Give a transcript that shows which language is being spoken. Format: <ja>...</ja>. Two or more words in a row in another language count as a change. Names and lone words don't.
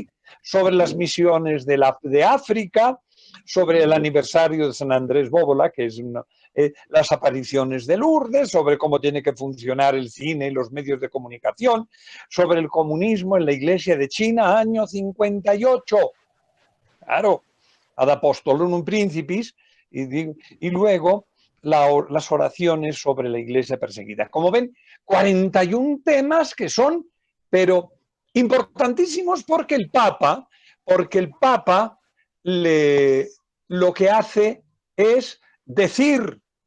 <es>Sobre las misiones de África, sobre el aniversario de San Andrés Bóbola, que es las apariciones de Lourdes, sobre cómo tiene que funcionar el cine y los medios de comunicación, sobre el comunismo en la Iglesia de China, año 58. Claro,</es> <la>ad apostolum principis,</la> <es>y luego las oraciones sobre la Iglesia perseguida. Como ven, 41 temas que son, pero importantísimos, porque el Papa lo que hace es decir.</es>